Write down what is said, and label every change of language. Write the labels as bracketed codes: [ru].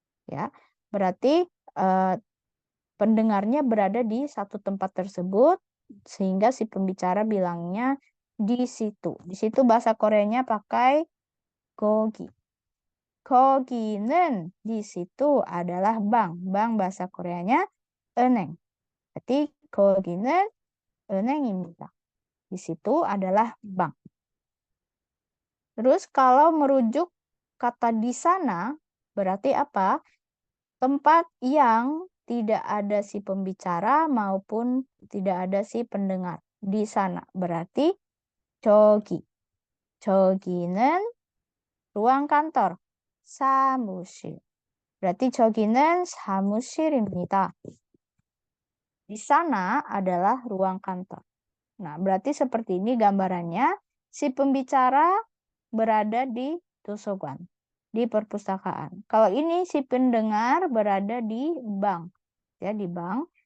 [id] Ya, berarti pendengarnya berada di satu tempat tersebut sehingga si pembicara bilangnya di situ. Di situ bahasa Koreanya pakai 거기. 거기는 di situ adalah bank. Bank bahasa Koreanya 은행. [ko] Berarti 거기는 은행입니다. [id] Di situ adalah bank. Terus kalau merujuk kata di sana berarti apa? Tempat yang tidak ada si pembicara maupun tidak ada si pendengar. Di sana berarti 저기. 저기는 ruang kantor. [ko] 사무실. berarti 저기는 사무실입니다. [id] Di sana adalah ruang kantor. Nah, berarti seperti ini gambarannya. Si pembicara berada di 도서관, di perpustakaan. Kalau ini si pendengar berada di bank, ya di bank.